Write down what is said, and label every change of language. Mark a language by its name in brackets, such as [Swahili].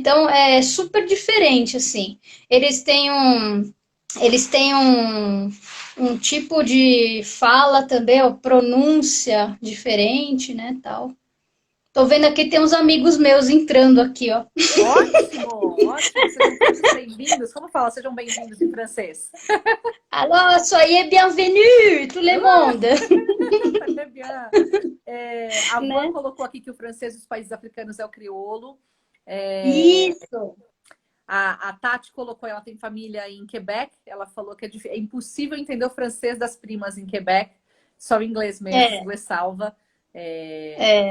[Portuguese] Então, é super diferente, assim. Eles têm um, eles têm um tipo de fala também, ó, pronúncia diferente, né, tal. Tô vendo aqui, tem uns amigos meus entrando aqui, ó. Ótimo, ótimo. Sejam todos bem-vindos. Como fala? Sejam bem-vindos em francês. [French] Alors, soyez bienvenus, tout le monde. très bien. [Portuguese] A Van Né? colocou aqui que o francês dos países africanos é o crioulo. É, Isso. a Tati colocou, ela tem família em Quebec. Ela falou que é impossível entender o francês das primas em Quebec, só o inglês mesmo, o inglês salva. É,